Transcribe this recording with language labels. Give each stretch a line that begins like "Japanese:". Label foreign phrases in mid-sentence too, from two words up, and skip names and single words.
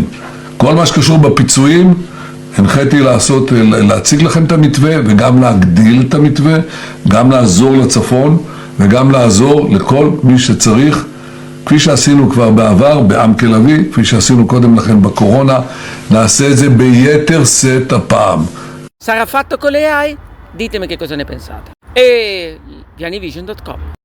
Hebrew: כל מה שקשור בפיצויים, הנחיתי להציג לכם את המתווה וגם להגדיל את המתווה, גם לעזור לצפון וגם לעזור לכל מי שצריך, כפי שעשינו כבר בעבר בעם כלבי, כפי שעשינו קודם לכן בקורונה. נעשה את זה ביתר שאת הפעם.
Italian: Sarà fatto con le AI? Ditemi che cosa ne pensate. E VNVision.com